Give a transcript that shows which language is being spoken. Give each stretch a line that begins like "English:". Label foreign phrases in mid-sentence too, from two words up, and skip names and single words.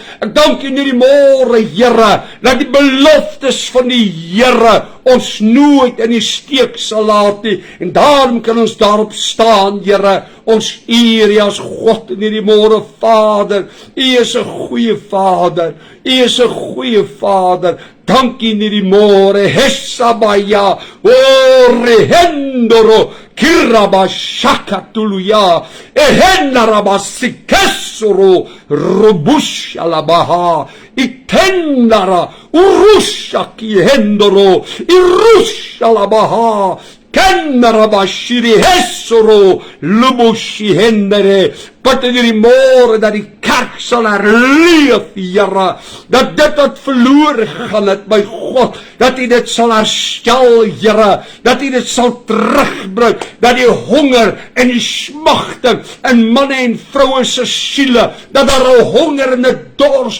Afrikaans: Ek dank U in hierdie môre, Here, dat die beloftes van die Here ons nooit in die steek sal laat nie, en daarom kan ons daarop staan, Here. Ons eer U as God in hierdie môre, Vader. U is 'n goeie Vader, U is 'n goeie Vader. Dankie in hierdie môre, Hesabaya, Rehendoro, Kirabashakatuluya, Ehenarabasikesoro, Robushalabaha, Itendara, Urushaki Hendoro, Irushalabaha, Kenarabashiri Hesoro, Lubushi Hendere. Bid in hierdie môre dat die kerk sal herleef, Here, dat dit wat verlore gegaan het, my God, dat U dit sal herstel, Here, dat U dit sal terugbring, dat die honger en die smagting in manne en vroue se siele, dat daar 'n honger en 'n dors